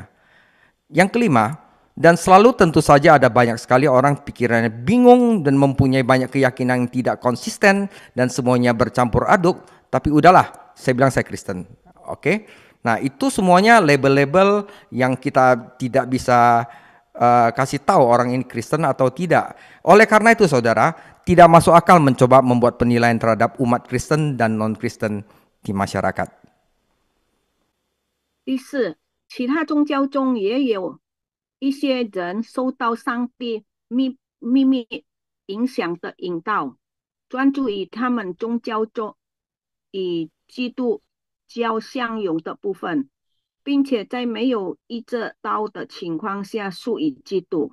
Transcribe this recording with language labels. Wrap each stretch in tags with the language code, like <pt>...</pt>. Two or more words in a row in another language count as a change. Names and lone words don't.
<id>Yang kelima, dan selalu tentu saja ada banyak sekali orang pikirannya bingung dan mempunyai banyak keyakinan yang tidak konsisten dan semuanya bercampur aduk, tapi udahlah, saya bilang saya Kristen. Oke? Nah, itu semuanya label-label yang kita tidak bisa kasih tahu orang ini Kristen atau tidak. Oleh karena itu saudara, tidak masuk akal mencoba membuat penilaian terhadap umat Kristen dan non-Kristen di masyarakat.</id> <zh>第四，其他宗教中也有一些人受到上帝秘密影响的引导，专注于他们宗教中与基督教相容的部分，并且在没有意识到的情况下属于基督。</zh>